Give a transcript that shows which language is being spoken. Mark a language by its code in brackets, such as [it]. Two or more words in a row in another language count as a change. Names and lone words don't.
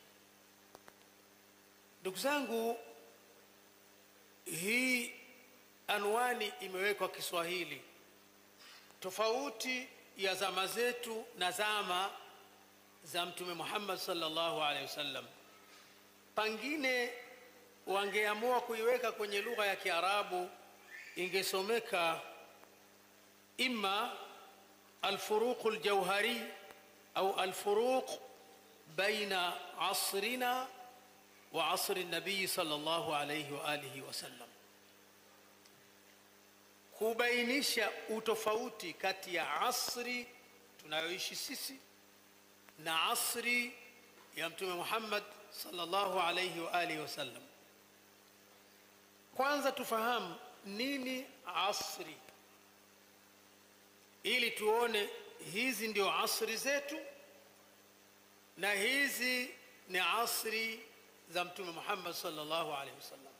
[sw] Ndugu zangu, hii anwani imewekwa Kiswahili, tofauti ya zama zetu na zama za Mtume Muhammad [ar] صلى الله عليه وسلم. [sw] Pengine wangeamua kuiweka kwenye lugha ya Kiarabu, ingesomeka imma [ar] الفروق الجوهري أو الفروق بين عصرنا وعصر النبي صلى الله عليه وآله وسلم. [sw] kubainisha utofauti kati ya asri tunayoishi sisi na asri ya Mtume Muhammad [ar] صلى الله عليه وعلى آله وسلم. [sw] Kwanza tufahamu nini asri, ili tuone hizi ndio asri zetu na hizi ni asri za Mtume Muhammad [ar] صلى الله عليه وسلم.